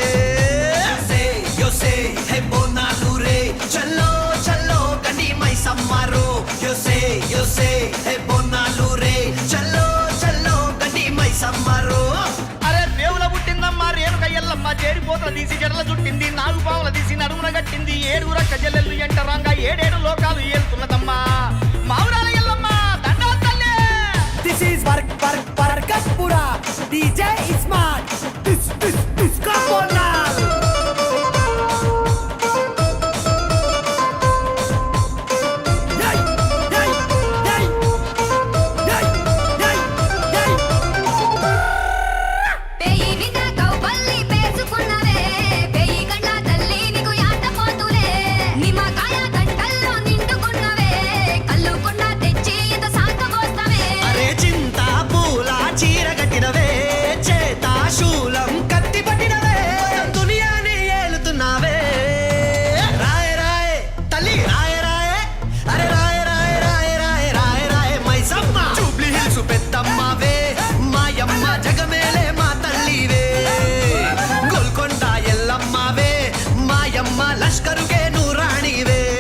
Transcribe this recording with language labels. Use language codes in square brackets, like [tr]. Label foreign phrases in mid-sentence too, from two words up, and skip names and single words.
[te] యోసే హే బోనాలు రే చల్లో చల్లో గని మై సమ్మారో యోసే యోసే హే బోనాలు రే చల్లో చల్లో గని మై సమ్మారో. అరే దేవుల పుట్టిందమ్మా రేణుక ఎల్లమ్మ చేరిపోతల తీసి జడల చుట్టింది నాగు పావుల తీసి నడుమున గట్టింది ఏడుగుర కజల్లెల్లు ఎంటరంగా ఏడేడు లోకాలు ఏలుతున్నదమ్మా మావురాల ఎల్లమ్మ దండాలు తల్లి. [en] This is Vargatpura. DJ Ismat. This Kaponal. Yay! Yay! Yay! Yay! Yay! Yay! [te] పేయి విద కౌపల్లి పేసుకున్నవే పేయి గంట తల్లి నీకు యాట పోతులే నిమ్మకాయ గంటల్లో నిండుకున్నవే కల్లు కొండ తెచ్చి ఇంత సాకబోస్తవే. అరే చింత పూల చీర కట్టినవే చేత శూలం కత్తి పట్టినవే దునియాని ఏలుతున్నావే రాయ రాయ తల్లి రాయ రాయ అరే రాయ రాయ రాయ రాయ రాయ రాయ మైసమ్మ జూబ్లీ హిల్స్ పెద్దమ్మవే మాయమ్మ జగమేలే మా తల్లివే గోల్కొండ ఎల్లమ్మవే మాయమ్మ లష్కరుకే నూరాణివే